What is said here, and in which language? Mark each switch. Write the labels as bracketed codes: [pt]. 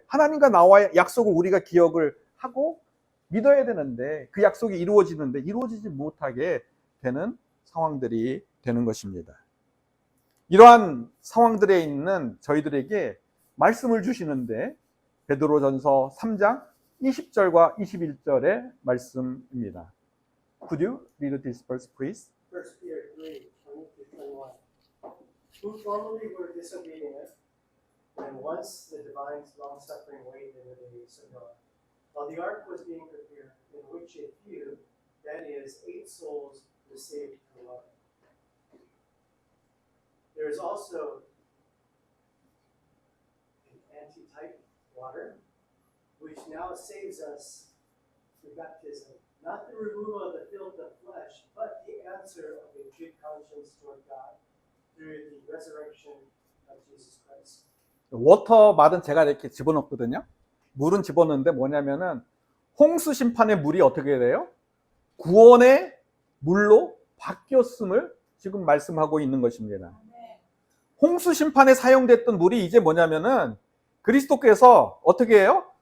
[ko] 하나님과 나와의 약속을 우리가 기억을 하고 믿어야 되는데 그 약속이 이루어지는데 이루어지지 못하게 되는 상황들이 되는 것입니다. 이러한 상황들에 있는 저희들에게 말씀을 주시는데 베드로전서 3장 20절과 21절의 말씀입니다. [en] Could you read this verse, please? 1 Peter 3:20-21. Who formerly were disobedient, when once the divine long-suffering waited in the days of Noah, while the ark was being prepared, in which a few, that is, 8 souls, were saved from water. There is also an antitype, water, which now saves us through baptism, not the removal of the filth of flesh, but the answer of a good conscience toward God through the resurrection of Jesus Christ. [ko] 워터말은 제가 이렇게 집어넣거든요. 물은 집어넣는데 뭐냐면은 홍수 심판의 물이 어떻게 돼요? 구원의 물로 바뀌었음을 지금 말씀하고 있는 것입니다. 홍수 심판에 사용됐던 물이 이제 뭐냐면은 그리스도께서 어떻게 해요?